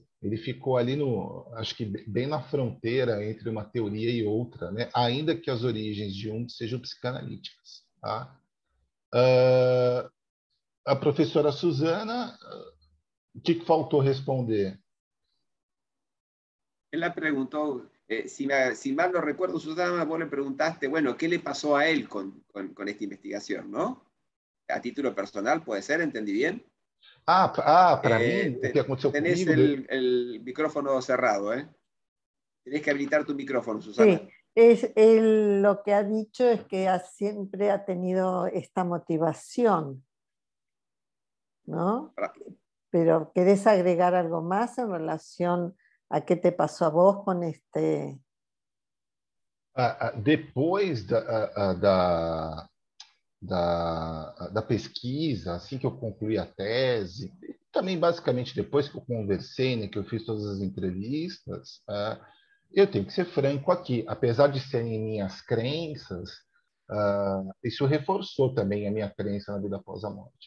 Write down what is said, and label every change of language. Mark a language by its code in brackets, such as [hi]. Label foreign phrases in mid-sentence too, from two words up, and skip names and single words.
[pt] Ele ficou ali acho que bem na fronteira entre uma teoria e outra, né? Ainda que as origens de Jung sejam psicanalíticas. Tá? A professora Suzana, o que faltou responder? [es] Ella preguntó, si mal no recuerdo, Susana, vos le preguntaste, bueno, ¿qué le pasó a él con esta investigación, no? A título personal, ¿puede ser? ¿Entendí bien? [pt] Para mim, o que aconteceu [es] tenés [pt] comigo... [es] el micrófono cerrado, ¿eh? Tenés que habilitar tu micrófono, Susana. Sí, él lo que ha dicho es que siempre ha tenido esta motivación, ¿no? Pero ¿querés agregar algo más en relación a qué te pasó a vos con este? [pt] Depois da pesquisa, assim que eu concluí a tese, também basicamente depois que eu conversei, né, que eu fiz todas as entrevistas, eu tenho que ser franco aqui, apesar de serem minhas crenças, isso reforçou também a minha crença na vida após a morte.